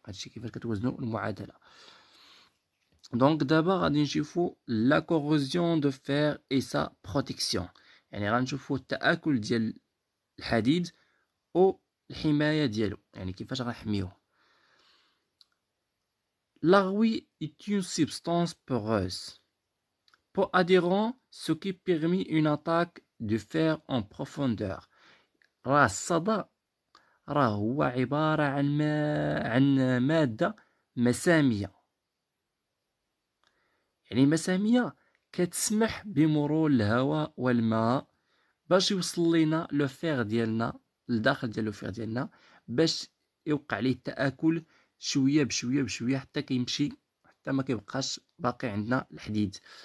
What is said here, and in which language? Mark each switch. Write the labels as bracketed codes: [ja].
[ar] هادشي كيفاش كتوزنوا المعادله. دونك دابا غادي نشوفوا [fr] لا كوروزيون دو فير اي سا بروتيكسيون. [ar] يعني غنشوفوا التآكل ديال الحديد او الحمايه ديالو يعني كيفاش غنحميوه. [fr] La rouille est une substance poreuse, peu adhérente, ce qui permet une attaque de fer en profondeur. [ar] راه الصدى راه هو عبارة عن مادة مسامية. يعني مسامية كتسمح بمرور الهواء والماء باش يوصل لينا لو فيغ ديالنا لداخل ديال لو فيغ ديالنا باش يوقع عليه التآكل شويه بشويه بشويه حتى كيمشي حتى ما كيبقاش باقي عندنا الحديد.